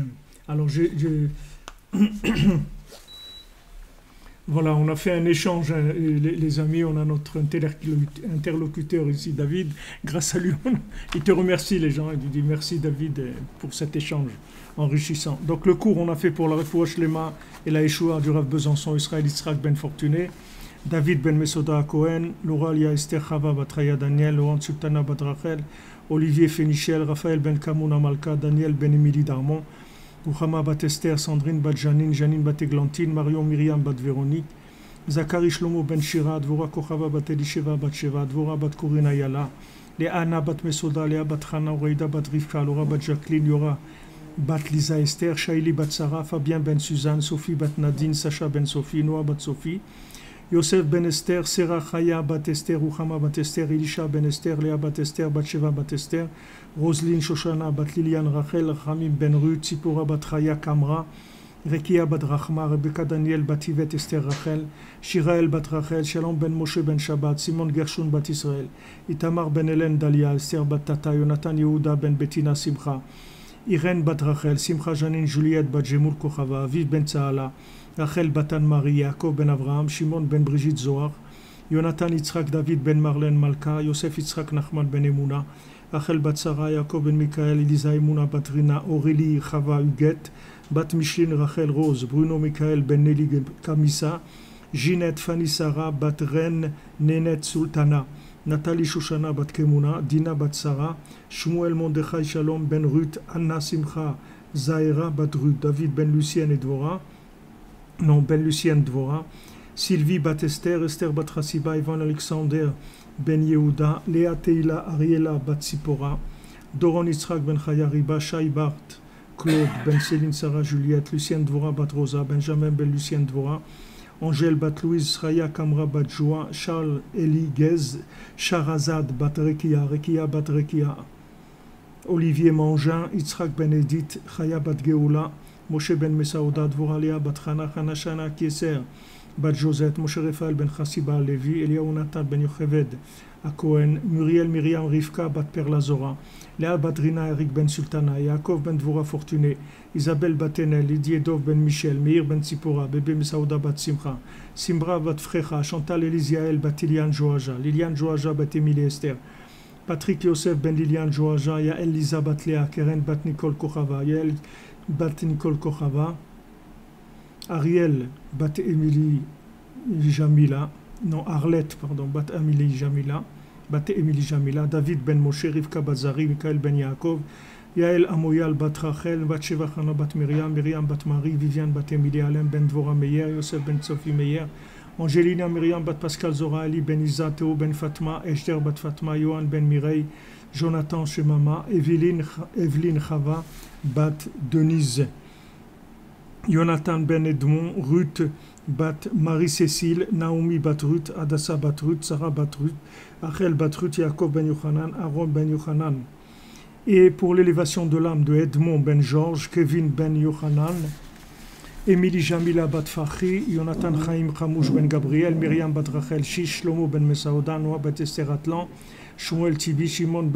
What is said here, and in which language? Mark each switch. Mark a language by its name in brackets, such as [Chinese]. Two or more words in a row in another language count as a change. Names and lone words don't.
[French] Alors, voilà, on a fait un échange, hein, les amis, on a notre interlocuteur ici, David. Grâce à lui, il te remercie, les gens. Il lui dit merci, David, pour cet échange enrichissant. Donc, le cours, on a fait pour la [Hebrew] Refoua Shlema [French] et la Yeshua du Rav Besançon, Israël Yitzhak Ben Fortuné, David Ben Mesoda Cohen, Laura Lia Esther Chava Batraya Daniel, Laurent Sultana Badrachel, Olivier Fénichel, Raphaël Ben Kamouna Malka, Daniel Ben Emili Darmon, Ruchama bat Esther, Sandrine bat Janine, Janine bat Églantine, Marion Myriam bat Véronique, Zachary Shlomo ben Shira, Dvora Kochava bat Elisheva bat Sheva, Dvora bat Corina Yala, Léana bat Mesoda, Léa bat Chana, Oreida bat Rivka, Laura bat Jacqueline, Yora bat Lisa Esther, Shaili bat Sarah, Fabien ben Suzanne, Sophie bat Nadine, Sacha ben Sophie, Noah bat Sophie, Yosef ben Esther, Serah Chaya bat Esther, Ruchama bat Esther, Elisha ben Esther, Léa bat Esther, Batsheva bat Esther, Roselyne Shoshana bat Liliane Rachel, Ramim ben Ruth, Tzipora bat Chaya Kamra, Rekia bat Rachma, Rebecca Daniel bat Yvette Esther Rachel, Shirael bat Rachel, Shalom ben Moshe ben Shabbat, Simon Gershon bat Israël, Itamar ben Hélène Dalia, Esther bat Tata, Jonathan Yehuda ben Bettina Simcha, Irène bat Rachel, Simcha Janine Juliette bat Jemul Kochava, Aviv ben Tzaala, Rachel batan Marie, Yaakov ben Avraham, Shimon ben Brigitte Zohar, Jonathan Yitzhak David ben Marlène Malka, Yosef Yitzhak Nachman ben Emouna, Rachel bat Sarah, Yaakov ben Mikael, Elisa Emouna bat Rina, Aurélie Chava Huguette, bat Micheline Rachel Rose, Bruno Mikael ben Nelly Kamissa, Ginette Fanny Sarah bat Ren Nenet Sultana, Nathalie Shoshana bat Kemuna, Dina bat Sarah, Shmuel Mondechai Shalom ben Ruth, Anna Simcha Zahira bat Ruth, David ben Lucien et Dvora, Ben Lucien Dvora, Sylvie bat Esther, Esther bat Hasiba, Ivan Alexander ben Yehuda, Léa Teila Ariela bat Sipora, Doron Yitzhak ben Chaya Riba, Shai Bart Claude ben Céline Sarah Juliette, Lucien Dvora bat Rosa, Benjamin ben Lucien Dvora, Angèle bat Louise, Sraya Kamra bat Joa, Charles Eli Gez, Sharazad bat Rekia, Rekia bat Rekia, Olivier Mangin, Yitzhak ben Edith, Chaya bat Geoula, Moshe ben Mesaouda, Dvora Léa bat Chana, Chana Shana Kieser bat Josette, Moshe Raphaël ben Chassiba Levi, Eliaou Natan ben Yocheved à Cohen, Muriel Myriam Rivka bat Perla Zora, Léa bat Rina Eric ben Sultana, Yaakov ben Dvora Fortuné, Isabelle bat Enel, Didier Dov ben Michel, Meir ben Tzipora, Bébé Mesaouda bat Simcha, Simbra bat Frecha, Chantal Elisiael bat Liliane Joaja, Liliane Joaja bat Émilie Esther, Patrick Yosef ben Liliane Joaja, Yael Lisa bat Léa, Keren bat Nicole Kochava, Yael bat Nicole Kochava, Ariel bat Émilie Jamila, non Arlette, pardon, bat Émilie Jamila, bat Émilie Jamila, David ben Moshe, Rivka bat Zari, Michael ben Yaakov, Yael Amoyal bat Rachel, bat Sheva Chana bat Myriam, Myriam bat Marie, Viviane bat Émilie Alem ben Dvora Meyer, Yosef ben Sophie Meyer, Angelina Myriam bat Pascal Zora, Ali ben Isa, Théo ben Fatma, Esther bat Fatma, Johan ben Mireille, Jonathan Shemama, Evelyne Chava bat Denise, Jonathan ben Edmond, Ruth bat Marie-Cécile, Naomi bat Ruth, Adassa bat Ruth, Sarah bat Ruth, Rachel bat Ruth, Yaakov ben Yochanan, Aaron ben Yochanan. Et pour l'élévation de l'âme de Edmond ben Georges, Kevin ben Yochanan, Émilie Jamila bat Fachi, Jonathan Chaim Chamouche ben Gabriel, Myriam bat Rachel Shish, Shlomo ben Mesaouda, Noah bat Esther Atlan, Shmuel Tibi, Shimon ben